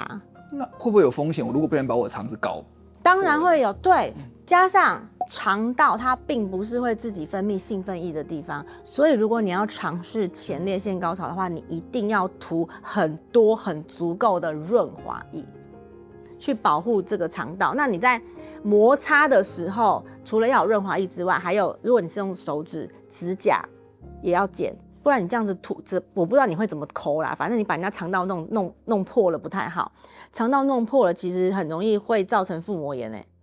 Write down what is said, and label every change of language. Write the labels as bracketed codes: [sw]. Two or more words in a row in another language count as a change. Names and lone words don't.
[zh] 那會不會有風險？我如果不小心把我的腸子搞，當然會有。對，加上腸道它並不是會自己分泌興奮液的地方，所以如果你要嘗試前列腺高潮的話，你一定要塗很多很足夠的潤滑液，去保護這個腸道。那你在摩擦的時候，除了要有潤滑液之外，還有如果你是用手指、指甲也要剪。不然你這樣子吐着，我不知道你會怎麼摳啦。反正你把人家腸道弄破了不太好，腸道弄破了，其實很容易會造成腹膜炎。